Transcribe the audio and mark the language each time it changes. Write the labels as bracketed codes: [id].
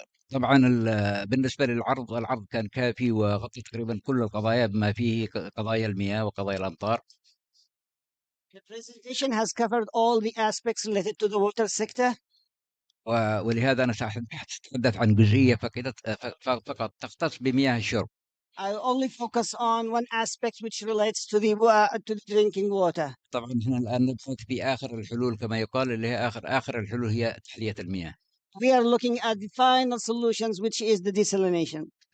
[ar] طبعا بالنسبة للعرض، العرض كان كافي وغطى تقريبا كل القضايا بما فيه قضايا المياه وقضايا الأمطار. [en] The presentation has covered all the aspects related to the water sector. [ar] ولهذا أنا سأتحدث عن جزئية فقط تختص بمياه الشرب. [en] I'll only focus on one aspect which relates to the drinking water. [ar] طبعا احنا الآن نبحث في آخر الحلول كما يقال، اللي هي آخر الحلول هي تحلية المياه. [en] We are looking at the final solutions, which is the desalination.